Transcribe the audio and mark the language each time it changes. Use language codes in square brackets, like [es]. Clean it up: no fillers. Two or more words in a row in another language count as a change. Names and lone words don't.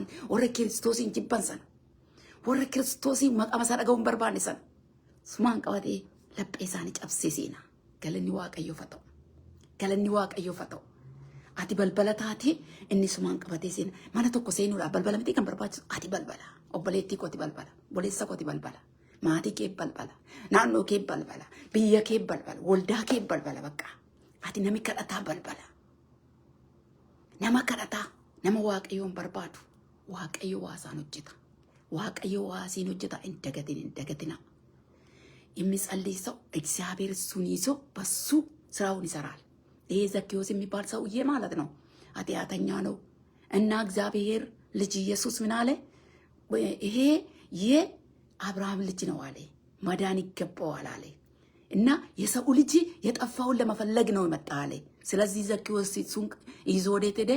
[om] warra kiristoosiin jibban sana warra kiristoosiin maqaa isaa dhaga'uun barbaanne sana sumaan qabatee laphee isaanii cabsee seena galanni waaqayyo fata galanni waaqayyo fata ati balbala taatee inni sumaan qabatee seena mana tokko seenuudhaaf balbala miti kan barbaachisu ati balbala obboleettii kooti balbala boleessa kooti balbala maatii kee balbala naannoo kee balbala biyya kee balbala waldaa kee balbala bakka ati nami kadhataa balbala nama kadhataa nama waaqayyoon barbaadu waaqayyo waasaan hojjeta waaqayyo waasiin hojjeta hin dagatina [am] የሚጸልይ እግዚአብሔር እሱን ይዞ በሱ ስራውን ይሰራል። ይሄ ዘኬዎስ የሚባል ሰውዬ ማለት ነው ኃጢአተኛ ነው እና እግዚአብሔር ልጅ ኢየሱስ ምን አለ? ይሄ የአብርሃም ልጅ ነው አለ መዳን ይገባዋል አለ እና የሰው ልጅ የጠፋውን ለመፈለግ ነው የመጣ አለ። ስለዚህ ዘኬዎስ እሱን ይዞ ወዴት ሄደ?